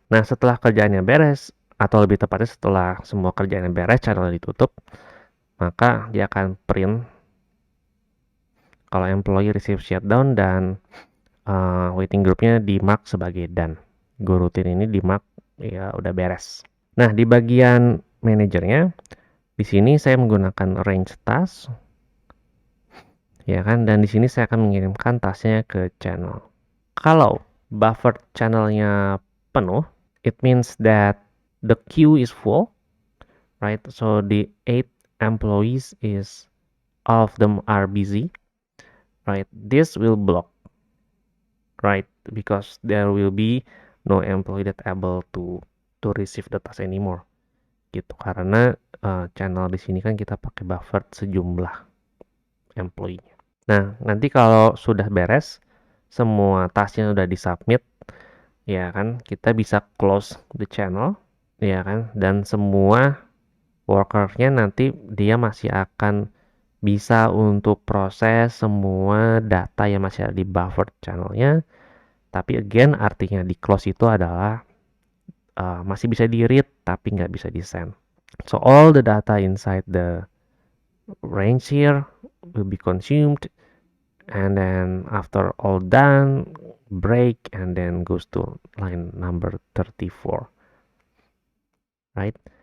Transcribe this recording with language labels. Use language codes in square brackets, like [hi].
[id] Nah, setelah kerjaannya beres atau lebih tepatnya setelah semua kerjaannya beres, channel ditutup, maka dia akan print kalau employee receive shutdown dan waiting groupnya di mark sebagai done. Goroutine ini di mark ya udah beres. Nah, di bagian manajernya, di sini saya menggunakan range task, ya kan, dan di sini saya akan mengirimkan tasknya ke channel. Kalau buffer channelnya penuh, [en] it means that the queue is full, right? So the 8 employees is all of them are busy, right? This will block, right? Because there will be no employee that able to receive the task anymore, gitu. [id] Karena channel di sini kan kita pakai buffer sejumlah employee. Nah, nanti kalau sudah beres, semua tasknya udah disubmit, ya kan, kita bisa [en] close the channel, [id] ya kan, dan semua workernya nanti dia masih akan bisa untuk proses semua data yang masih ada di buffer channelnya. Tapi again, artinya di close itu adalah masih bisa di read tapi nggak bisa di send. [en] So all the data inside the range here will be consumed, and then after all done, break, and then goes to line number 34, right?